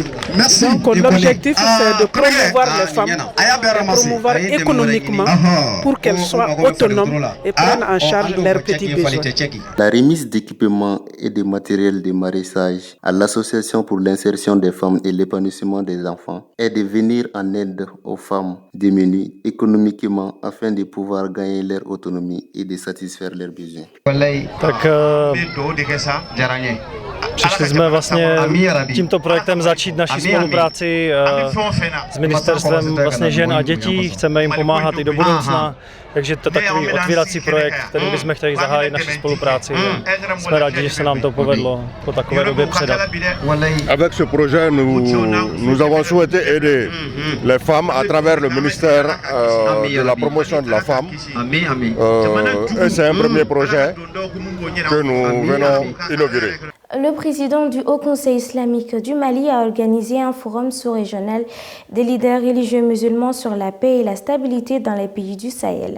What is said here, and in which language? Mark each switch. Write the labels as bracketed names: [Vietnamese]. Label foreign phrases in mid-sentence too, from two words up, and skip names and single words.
[French] Donc l'objectif c'est de promouvoir les femmes, de promouvoir économiquement pour qu'elles soient autonomes et prennent en charge leurs petits besoins. La remise d'équipements et de matériel de maraîchage à l'association pour l'insertion des femmes et l'épanouissement des enfants est de venir en aide aux femmes démunies économiquement afin de pouvoir gagner leur autonomie et de satisfaire leurs besoins. [Czech] Tak přišli jsme vlastně tímto projektem začít naši spolupráci s ministerstvem vlastně žen a dětí. Chceme jim pomáhat i do budoucna, takže to je takový otvírací projekt, který bychom chtěli zahájit naši spolupráci. Jsme rádi, že se nám to povedlo po takové době předat. [French] Avec ce projet, nous avons souhaité aider les femmes à travers le ministère de la promotion de la femme. Et c'est un premier projet que nous venons inaugurer. Le président du Haut Conseil islamique du Mali a organisé un forum sous-régional des leaders religieux musulmans sur la paix et la stabilité dans les pays du Sahel.